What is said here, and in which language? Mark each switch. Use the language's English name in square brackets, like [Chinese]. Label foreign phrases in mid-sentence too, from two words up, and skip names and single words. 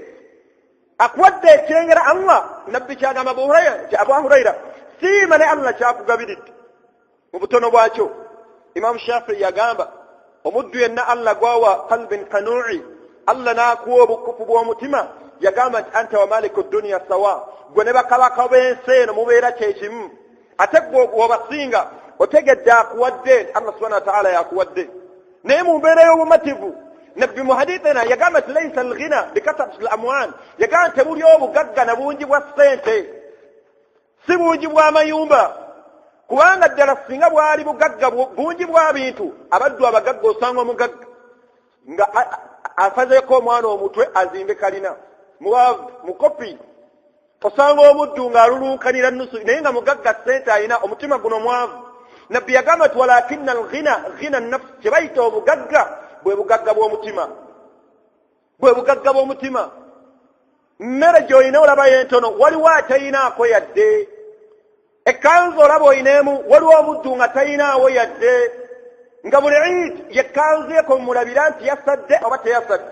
[Ganda] Akuwadde ekyengera Allah. Nabbi kyagamba Abu Hurayra, siima ne Allah kyakugabiridde mu butono bwakyo. Imam Shafi'i yagamba omuddu yenna Allah gwawa [Arabic] قلبا قنوعا, [Ganda] Allah n'akuwa obukufu bw'omutima, yagamba nti [Arabic] أنت وملوك الدنيا سواء, [Ganda] gwe ne bakabaka b'ensi eno mubeera kyekimu. Ate gwe obasinga otegedde akuwadde, [Arabic] الله سبحانه وتعالى [Ganda] yakuwadde. Naye mu mbeera y'obumativu, Nabbi mu hadithina yagamba nti [Arabic] ليس الغنى بكثرة الأموال, [Ganda] yagamba tebuli obugagga na bungi bwa ssente, si bungi bw'amayumba. Kubanga ddala singa bwali bugagga bungi bwa bintu, abaddu abagagga osanga omugagga nga afazeeko omwana omutwe azimbe kalina muwaavu mukopi, osanga omuddu ng'alulunkanira nusu, naye nga mugagga ssente alina, omutima guno mwavu. Nabbi yagamba nti [Arabic] ولكن الغنى غنى النفس, [Ganda] kye bayita obugagga bwe bugagga bw'omutima, bwe bugagga bw'omutima. Mmere gy'olina olaba yentono, waliwo atayinaako yadde. Ekkanzu olaba oyinemu, waliwo omuddu nga tayinaawo yadde. Nga buli Eid yekkanzu ye komulabira nti yasadde oba teyasadde.